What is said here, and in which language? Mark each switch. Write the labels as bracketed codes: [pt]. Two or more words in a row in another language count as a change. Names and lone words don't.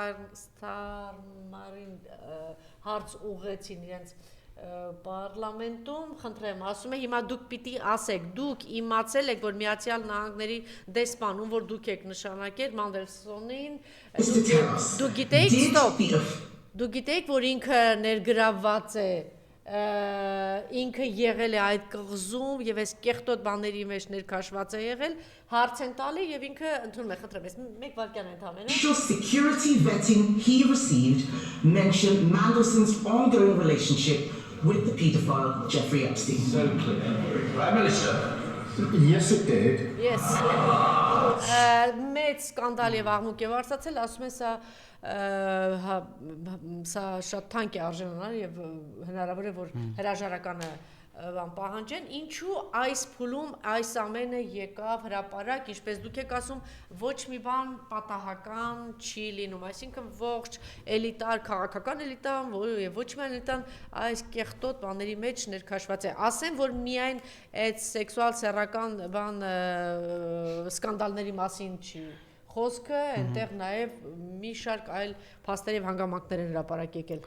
[hy] Ստարմարին հարց ուղղեցին իրենց պարլամենտում, խնդրեմ, ասում է հիմա դուք պիտի ասեք, դուք իմացել եք, որ Միացյալ Նահանգների դեսպան, որ դուք եք նշանակել Մանդելսոնին, դուք գիտեիք, դուք գիտեիք, որ ինքը ներգրավված է, ինքը եղել է այդ կղզում եւ այս կեղտոտ բաների մեջ ներքաշված է եղել, հարց են տալի եւ ինքը ընդունում է, խնդրեմ, ես մեկ վարքյան ընդհանրապես [en] security vetting he received mentioned Mandelson's ongoing relationship with the paedophile Jeffrey Epstein. So clear. Right, Melissa? Yes, it did. Yes. [hy] Մեծ սկանդալ եւ աղմուկ եւ արծացել, ասում են սա շատ թանկ է արժանանալ եւ հնարավոր է որ հրաժարականը պահանջեն, ինչու այս փուլում այս ամենը եկավ հրապարակ, ինչպես դուք եք ասում, ոչ մի բան պատահական չի լինում, այսինքն ողջ էլիտար, քաղաքական էլիտան, եւ ոչ միայն էլիտան այս կեղտոտ բաների մեջ ներքաշված է։ Ասեմ, որ միայն այդ սեքսուալ սեռական բան սկանդալների մասին չի խոսքը, այնտեղ նաև մի շարք այլ փաստեր եւ հանգամանքներ են հրապարակ եկել։